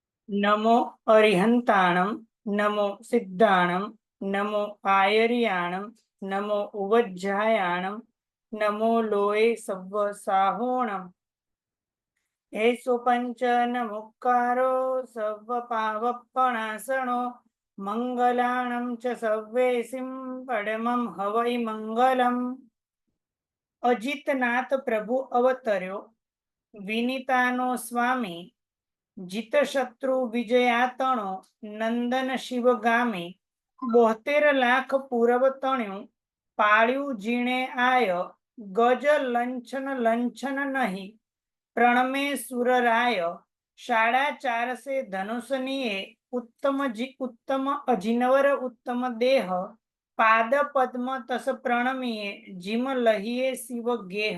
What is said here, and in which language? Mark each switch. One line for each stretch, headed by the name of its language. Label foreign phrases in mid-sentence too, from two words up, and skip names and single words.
Prakrit languages: नमो अरिहंताणं नमो सिद्धाणं नमो आयर्याणं नमो उवज्जायाणं नमो लोये सव्व साहोणं एषो पंचन मुक्कारो सव्व पावप्पणासनो मंगलाणं च सव्वेसिं परमं हवै मंगलम्।
Gujarati: અજિતનાથ પ્રભુ અવતર્યો વિનીતાનો સ્વામી જીત શત્રુ વિજયાતણો નંદન શિવગામી 72 લાખ પૂરબ તણ્યું પાળ્યું જીણે આય ગજ લંછન નહીં પ્રણમે સુરરાય 450 ધનુષનીએ ઉત્તમ અજિનવર ઉત્તમ દેહ પાદ પદ્મ તસ પ્રણમીએ જીમ લહીએ શિવ ગેહ।